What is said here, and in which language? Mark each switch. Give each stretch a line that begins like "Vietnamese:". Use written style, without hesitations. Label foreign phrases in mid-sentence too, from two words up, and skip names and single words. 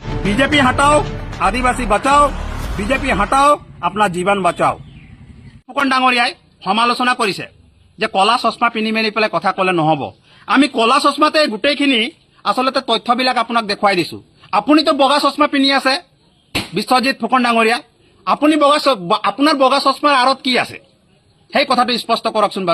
Hindi: बीजेपी हटाओ, आदिवासी बचाओ, बीजेपी हटाओ, अपना जीवन बचाओ।
Assamese: ফুকন ডাঙৰীয়াই সমালোচনা কৰিছে যে কলা চশমা পিন্ধি মেলি পেলাই কথা কলে নহব। আমি কলা চশমাতে গোটেইখিনি আসলতে তথ্যবিলাক আপোনাক দেখুৱাই দিছো। আপুনিতো বগা চশমা পিন্ধি আছে বিশ্বজিৎ ফুকন ডাঙৰীয়া, আপুনি আপোনাৰ বগা চশমাৰ আঁৰত কি আছে সেই কথাটো স্পষ্ট কৰকচোন বাৰু।